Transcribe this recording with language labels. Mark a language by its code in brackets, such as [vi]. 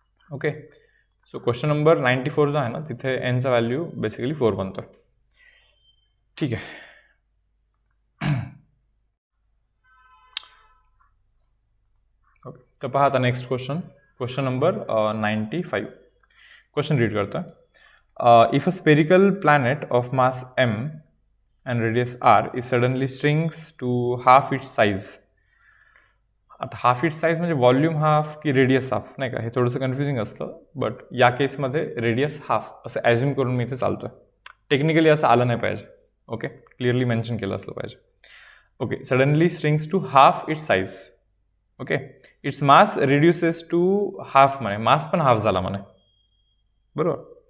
[mr] Okay, so question number 94 जो आहे ना, तिथे nचा व्हॅल्यू बेसिकली 4 बनतो. ठीक आहे. ओके, तर पहा आता next question number 95. Question read करतो. [en] If a spherical planet of mass m and radius r is suddenly shrinks to half its size. [mr] आता हाफ इट्स साईज म्हणजे व्हॉल्यूम हाफ की रेडियस हाफ, नाही का, हे थोडंसं कन्फ्युजिंग असतं. बट या केसमध्ये रेडियस हाफ असं ॲज्युम करून मी इथे चालतो आहे. टेक्निकली असं आलं नाही पाहिजे. ओके, क्लिअरली मेन्शन केलं असलं पाहिजे. [en] Okay, suddenly shrinks to half its size. Okay, its mass reduces to half म्हणे, [mr] मास पण हाफ झाला म्हणे. बरोबर.